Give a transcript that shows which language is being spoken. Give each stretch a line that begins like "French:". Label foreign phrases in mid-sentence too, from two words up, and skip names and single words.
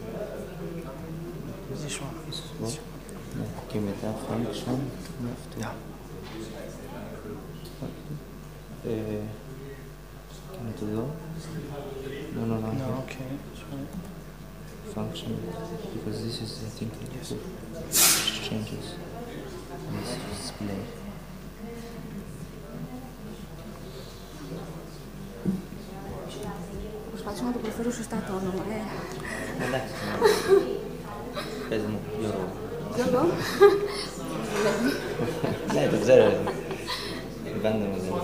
English: This one.
Greek: Αυτό. Ναι. Και μετά function είναι αυτό.
English: Yeah.
Greek: Και να το δω.
English: No. No, okay. Sorry. Function. Because this is the thing Yes. that changes. This display.
Greek: Προσπάθησα να το προφέρω σωστά το όνομα, Εντάξει. Πες μου, Γιώργο. Γιώργο. Ναι, το ξέρω. Πάντα μου λέει.